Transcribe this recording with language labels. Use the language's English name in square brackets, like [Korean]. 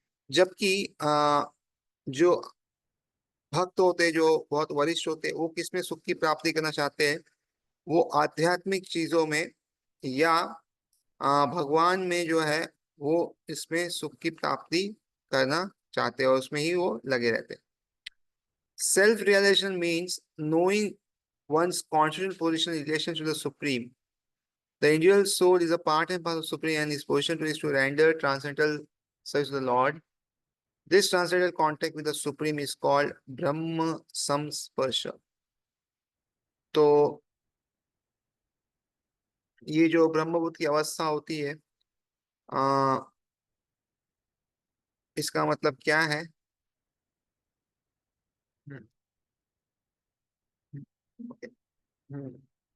[Hindi] जबकि जो भक्त होते हैं, जो बहुत वरिष्ठ होते हैं, वो किसमें सुख की प्राप्ति करना चाहते हैं, वो आध्यात्मिक चीजों में या भगवान में जो है वो इसमें सुख की प्राप्ति करना चाहते हैं और उसमें ही वो लगे रहते हैं। [English] Self realization means knowing one's constitutional position in relation to the supreme. The individual soul is a part and parcel of supreme and his position is to render transcendental service to the Lord. This transcendental contact with the supreme is called Brahma Samsparsha. [Hindi] तो ये जो ब्रह्मभूत की अवस्था होती है, आ, इसका मतलब क्या है? हम्म, okay, हम्म।